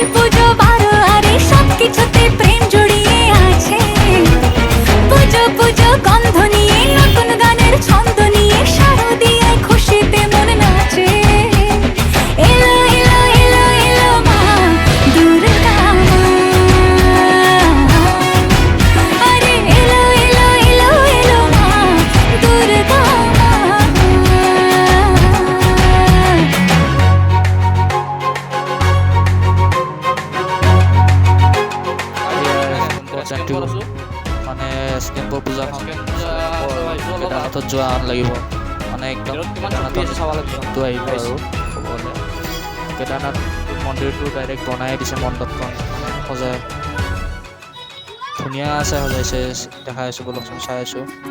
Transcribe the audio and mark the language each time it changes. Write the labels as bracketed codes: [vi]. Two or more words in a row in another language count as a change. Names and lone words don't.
[bn] পুজো বারো আরে সব কিছুতে প্রেম জড়িয়ে আছে পুজো পুজো গন্ধ নিয়ে নতুন গানের ছন্দ নিয়ে শারদিয়ায় খুশিতে মন নাচে এলো এলো এলো এলো মা দুর্গা মা আরে এলো এলো এলো এলো মা দুর্গা মা [as] মানে স্কেম্পৰ পূজাখন কেদাৰনাথত যোৱা আন লাগিব মানে একদম কেদাৰনাথটো আহিব আৰু ক'ব গ'লে কেদাৰনাথ মন্দিৰটো ডাইৰেক্ট বনাই দিছে মণ্ডপখন সজাই ধুনীয়া আছে সজাইছে দেখাই আছোঁ বলকচোন চাই আছোঁ